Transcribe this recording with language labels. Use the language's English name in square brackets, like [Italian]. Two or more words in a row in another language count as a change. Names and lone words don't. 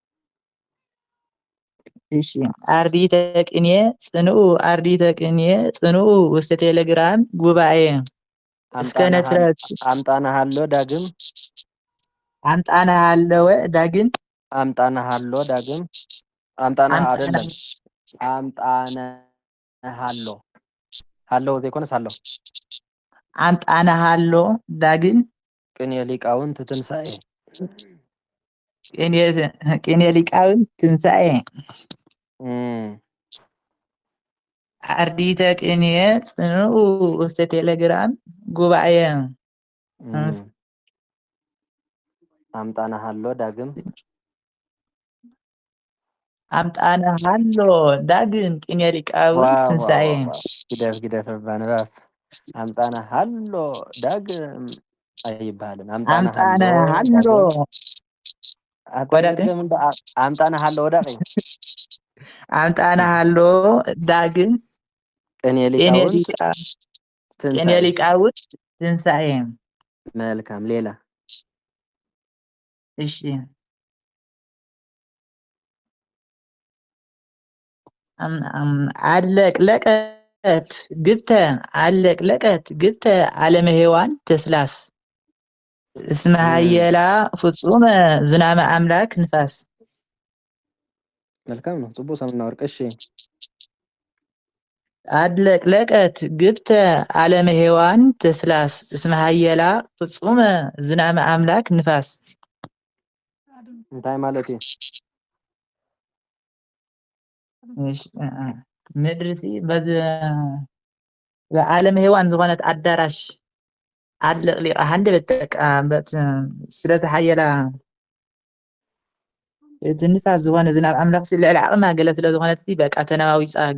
[Geez] እሺ አርዲተ ቅኔ ጽንኡ አርዲተ ቅኔ ጽንኡ ውስተ ቴሌግራም ጉባኤ እስከ ነትረክቡ አምጣነሃሎ ዳግም አምጣነሃለወ ዳግም አምጣነሃሎ ዳግም አምጣነህ አይደለም አምጣነሃሎ ሃሎ ዘይኮነስ ሃሎ አምጣነሃሎ ዳግም ቅኔ ሊቃውንት ትንሣኤ ቅኔ ሊቃውንት ትንሣኤ አርዲተ ቅኔ ጽንኡ ውስተ ቴሌግራም ጉባኤ አምጣነሃሎ ዳግም አምጣነሃሎ ዳግም ቅኔ ሊቃውንት ትንሣኤ [Amharic] ግደፍ ባንባብ [Geez] አምጣነሃሎ ዳግም [Amharic] አይባልም። [Geez] አምጣነሃሎ [Amharic] አታገድም እንደ አምጣነሃሎ ወዳቂ [Geez] አምጣነሃሎ ዳግም ቅኔ ሊቃውንት ትንሣኤ። [Amharic] መልካም ሌላ [Geez] እሺ አለቅለቀት ግብተ ዓለመ ሔዋን ተስላስ እስመ ሀየላ ፍጹመ ዝናመ አምላክ ንፋስ። [Amharic] መልካም ነው። ጽቡቅ ሰምና ወርቅ። እሺ [Geez] አለቅለቀት ግብተ ዓለመ ሔዋን ተስላስ እስመ ሀየላ ፍጹመ ዝናመ አምላክ ንፋስ። [Tigrinya] እንታይ ማለት እዩ? ምድርቲ በዚ ዓለመ ሔዋን ዝኾነት ኣዳራሽ አለቅሊቃ ሃንደበት በቃ ስለዝሓየላ እቲ ንፋስ ዝኾነ ዝናብ ኣምላኽ ልዕሊ ዓቕማ ገለ ስለዝኾነት በቃ ተነዋዊፃ